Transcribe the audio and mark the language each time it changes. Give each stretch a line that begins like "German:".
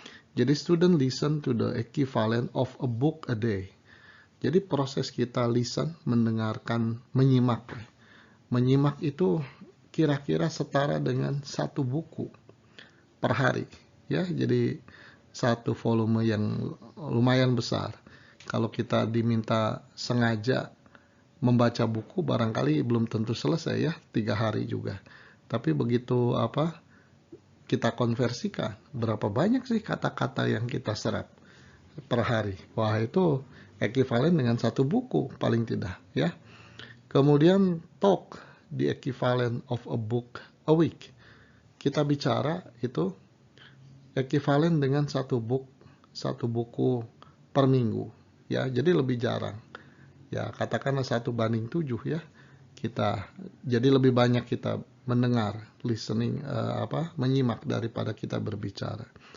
Indonesian: Jadi
English: student listen to the equivalent of a book a day.
Indonesian: Jadi proses kita listen, mendengarkan, menyimak. Menyimak itu kira-kira setara dengan satu buku per hari, ya. Jadi satu volume yang lumayan besar. Kalau kita diminta sengaja membaca buku, barangkali belum tentu selesai, ya, 3 hari juga. Tapi begitu kita konversikan, berapa banyak sih kata-kata yang kita serap per hari? Wah, itu ekuivalen dengan satu buku paling tidak, ya. Kemudian
English: talk, the equivalent of a book a week.
Indonesian: Kita bicara itu ekuivalen dengan satu buku per minggu, ya. Jadi lebih jarang, ya, katakanlah 1:7, ya. Jadi lebih banyak kita mendengar, listening, menyimak daripada kita berbicara.